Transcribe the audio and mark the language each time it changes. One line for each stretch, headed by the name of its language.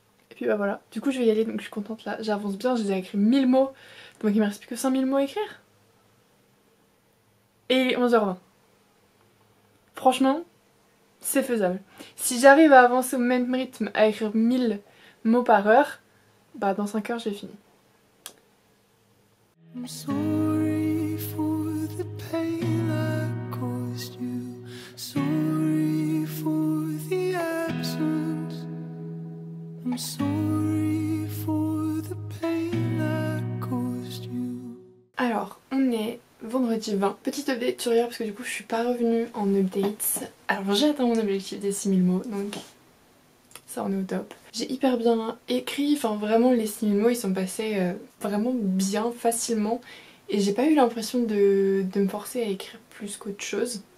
French: Et puis bah voilà, du coup je vais y aller, donc je suis contente là, j'avance bien, j'ai déjà écrit 1000 mots. Donc il me reste plus que 5000 mots à écrire. Et il est 11h20. Franchement, c'est faisable. Si j'arrive à avancer au même rythme, à écrire 1000 mots par heure, bah dans 5 heures j'ai fini.
English: I'm sorry for the pain I caused you. Sorry for the absence. I'm sorry for the pain I caused you.
French: Alors, on est vendredi 20. Petite update sur hier parce que du coup je suis pas revenue en update. Alors j'ai atteint mon objectif des 6000 mots donc ça on est au top. J'ai hyper bien écrit, enfin vraiment les 6000 mots ils sont passés vraiment bien, facilement. Et j'ai pas eu l'impression de me forcer à écrire plus qu'autre chose.